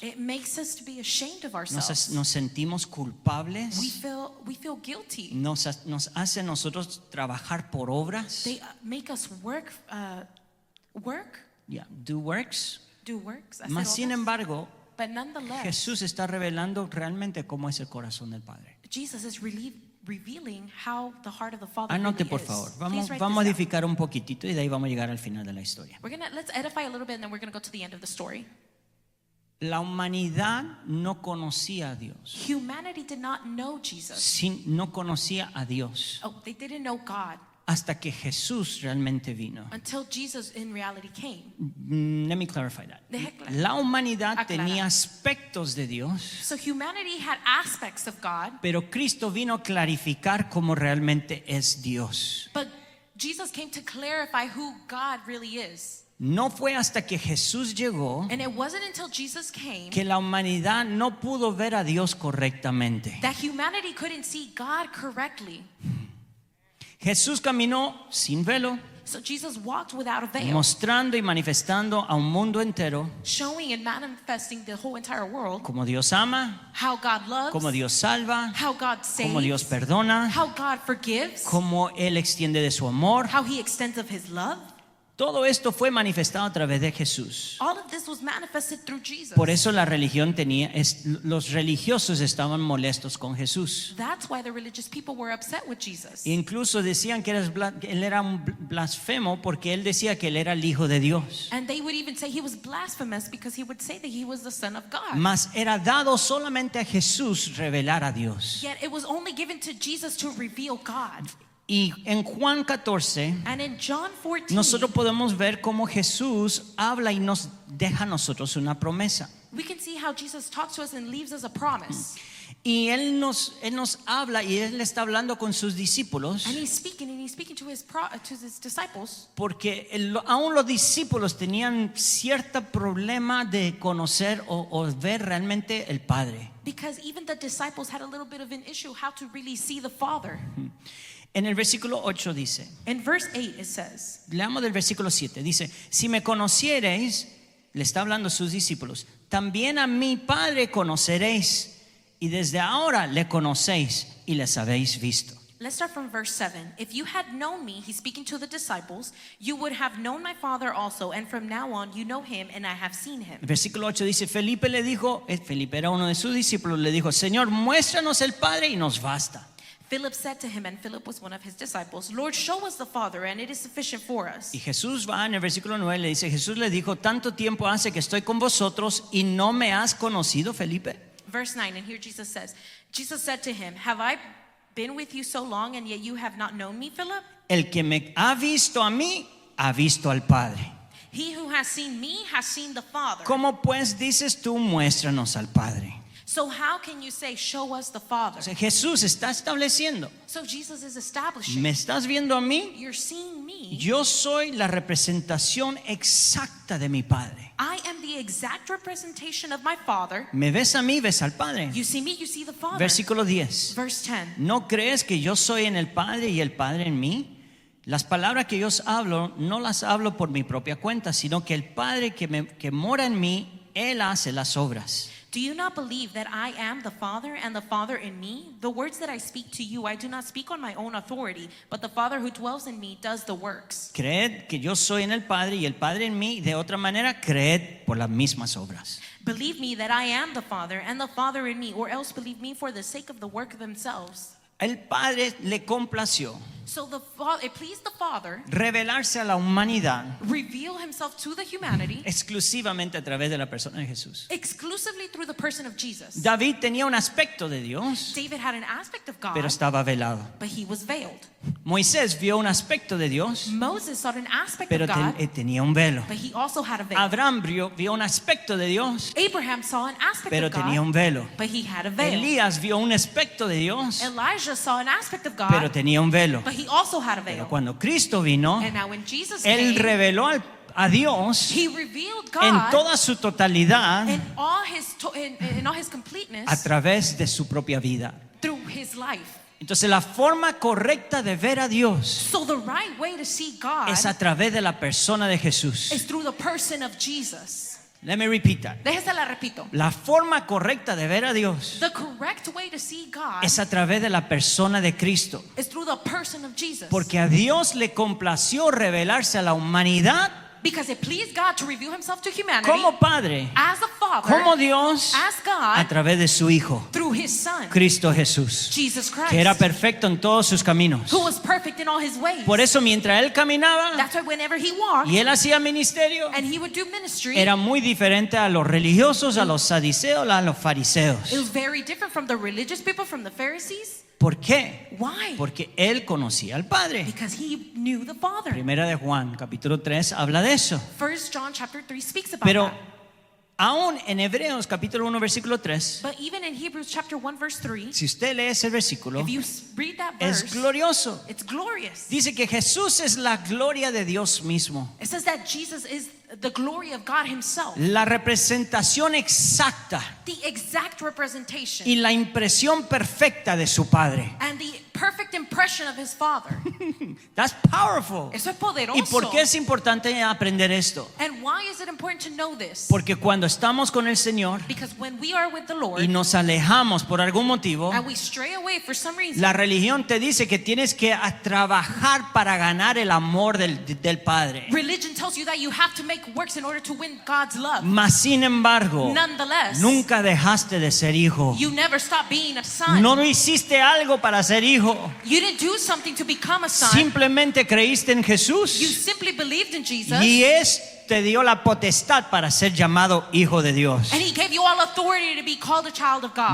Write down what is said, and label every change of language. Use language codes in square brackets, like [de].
[en] It makes us to be ashamed of ourselves. [es] nos sentimos culpables, [en] We feel guilty. [es] nos hace nosotros trabajar por obras, [en] They make us work, do works. do works. I said [es] Mas [en] all [es] sin [en] this. [es] embargo, [en] But nonetheless, [es] Jesús está revelando realmente cómo es el corazón del Padre. [en] Jesus is revealing how the heart of the Father [es] Anote [en] really [es] por [en] is. [es] favor, [en] Please write [es] vamos a [en] this down. [es] edificar un poquitito y de ahí vamos a llegar al final de la historia. [en] Let's edify a little bit and then we're going to go to the end of the story. [es] La humanidad no conocía a Dios. [en] Humanity did not know Jesus. [es] No conocía a Dios [en] Oh, they didn't know God [es] hasta que Jesús realmente vino. [en] until Jesus in reality came. Let me clarify that. [es] Deja clar- La humanidad aclarar. tenía aspectos de Dios, [en] So humanity had aspects of God, [es] pero Cristo vino a clarificar cómo realmente es Dios. [en] but Jesus came to clarify who God really is. [es] No fue hasta que Jesús llegó [en] And it wasn't until Jesus came [es] que la humanidad no pudo ver a Dios correctamente. [en] that humanity couldn't see God correctly. [es] Jesús caminó sin velo, [en] So Jesus walked without a veil, [es] mostrando y manifestando a un mundo entero [en] showing and manifesting the whole entire world [es] cómo Dios ama, [en] how God loves, [es] cómo Dios salva, [en] how God [es] cómo Dios [en] saves, [es] perdona, [en] how God forgives, [es] cómo Él extiende de su amor. [en] how He extends of His love. [es] Todo esto fue manifestado a través de Jesús. [en] All of this was manifested through Jesus. [es] Por eso la religión los religiosos estaban molestos con Jesús. [en] That's why the religious people were upset with Jesus. [es] Incluso decían que él era un blasfemo porque él decía que él era el Hijo de Dios. [en] And they would even say He was blasphemous because He would say that He was the Son of God. [es] Mas era dado solamente a Jesús revelar a Dios. [en] Yet it was only given to Jesus to reveal God. [es] Y en Juan 14 [en] And in John 14, [es] nosotros podemos ver cómo Jesús habla y nos deja a nosotros una promesa. [en] we can see how Jesus talks to us and leaves us a promise. [es] Y él nos habla y él está hablando con sus discípulos. [en] And he's speaking to his disciples, [es] Porque aún los discípulos tenían cierto problema de conocer o ver realmente el Padre. [en] because even the disciples had a little bit of an issue how to really see the Father. [es] En el versículo 8 dice, [en] In verse 8 it says, [es] leamos del versículo 7, dice, si me conociereis, le está hablando a sus discípulos, también a mi Padre conoceréis, y desde ahora le conocéis y les habéis visto. [en] let's start from verse 7. If you had known me, he's speaking to the disciples, you would have known my Father also, and from now on you know him and I have seen him. [es] El versículo 8 dice, Felipe era uno de sus discípulos, le dijo, Señor, muéstranos el Padre y nos basta. [en] Philip said to him, and Philip was one of his disciples, Lord, show us the Father, and it is sufficient for us. [es] Y Jesús va en el versículo 9, le dice, Jesús le dijo, tanto tiempo hace que estoy con vosotros y no me has conocido, Felipe. [en] Verse 9, and here Jesus said to him, have I been with you so long, and yet you have not known me, Philip? [es] El que me ha visto a mí, ha visto al Padre. [en] He who has seen me has seen the Father. [es] ¿Cómo pues dices tú, muéstranos al Padre? [en] So how can you say, show us the Father? [es] O sea, Jesús está estableciendo, [en] So Jesus is establishing, [es] ¿me estás viendo a mí? [en] you're seeing me. [es] Yo soy la representación exacta de mi Padre. [en] I am the exact representation of my Father. [es] ¿Me ves a mí? ¿Ves al Padre? [en] You see me, you see the Father. [es] Versículo 10. [en] Verse 10. [es] ¿No crees que yo soy en el Padre y el Padre en mí? Las palabras que yo os hablo, no las hablo por mi propia cuenta, sino que el Padre que mora en mí, Él hace las obras. [en] Do you not believe that I am the Father and the Father in me? The words that I speak to you, I do not speak on my own authority, but the Father who dwells in me does the works. [es] Creed que yo soy en el Padre y el Padre en mí. De otra manera, creed por las mismas obras. [en] Believe me that I am the Father and the Father in me, or else believe me for the sake of the work themselves. [es] El Padre le complació [en] So it pleased the Father [es] revelarse a la humanidad [en] reveal himself to the humanity [es] exclusivamente a través de la persona de Jesús. [en] exclusively through the person of Jesus. [es] David tenía un aspecto de Dios, [en] David had an aspect of God, [es] pero estaba velado. [en] but he was veiled. [es] Moisés vio un aspecto de Dios, [en] Moses saw an aspect [es] pero [en] of God, [es] tenía un velo. [en] but he also had a veil. [es] Abraham vio un aspecto de Dios, [en] Abraham saw an aspect [es] pero [en] of God, [es] tenía un velo. [en] but he had a veil. [es] Elías vio un aspecto de Dios, [en] Elijah saw an aspect of God, [es] pero tenía un velo. [en] but he also had a veil. [es] Pero cuando Cristo vino, [en] And now when Jesus [es] Él [en] came, [es] reveló a Dios [en] he revealed [es] en [en] God [es] toda su totalidad [en] in all his completeness [es] a través de su propia vida. [en] through his life. [es] Entonces la forma correcta de ver a Dios [en] So the right way to see God [es] es a través de la persona de Jesús. [en] is through the person of Jesus. Let me repeat that. [es] Déjese la repito. La forma correcta de ver a Dios [en] The correct way to see God [es] es a través de la persona de Cristo. [en] is through the person of Jesus. [es] Porque a Dios le complació revelarse a la humanidad [en] Because it pleased God to reveal himself to humanity [es] como Padre, [en] as a father, [es] como Dios, [en] as a God, [es] través de su Hijo, [en] through his son, [es] Cristo Jesús, [en] Jesus Christ, [es] que era perfecto en todos sus caminos. [en] who was perfect in all his ways. [es] Por eso mientras Él caminaba [en] That's why whenever he walked [es] y Él hacía ministerio, [en] and he would do ministry, [es] era muy diferente a los religiosos, a los saduceos, a los fariseos. [en] it was very different from the religious people, from the Pharisees. [es] ¿Por qué? [en] Why? [es] Porque Él conocía al Padre. [en] Because he knew the Father. [es] Primera de Juan, capítulo 3, habla de eso. [en] 1 John chapter 3 speaks about [es] Pero [en] that. [es] aún en Hebreos, capítulo 1, versículo 3, [en] But even in Hebrews chapter 1 verse 3, [es] si usted lee ese versículo, [en] if you read that [es] es [en] verse, [es] glorioso. [en] it's glorious. [es] Dice que Jesús es la gloria de Dios mismo, [en] It says that Jesus is the glory of God himself, [es] la representación exacta [en] the exact representation [es] y la impresión perfecta de su Padre. [en] and the perfect impression of his Father. That's powerful. [es] Eso es poderoso. ¿Y por qué es importante aprender esto? [en] And why is it important to know this? [es] Porque cuando estamos con el Señor [en] Because when we are with the Lord [es] y nos alejamos por algún motivo, [en] and we stray away for some reason, [es] la religión te dice que tienes que trabajar para ganar el amor del Padre. [en] religion tells you that you have to make works in order to win God's love. [es] Mas sin embargo, [en] Nonetheless, [es] nunca dejaste de ser hijo. [en] you never stop being a son. [es] No hiciste algo para ser hijo. [en] You didn't do something to become a son. [es] Simplemente creíste en [en] You [es] Jesús [en] simply believed in Jesus. [es] y te dio la potestad para ser llamado hijo de Dios. [en] And he gave you all authority to be called a child of God.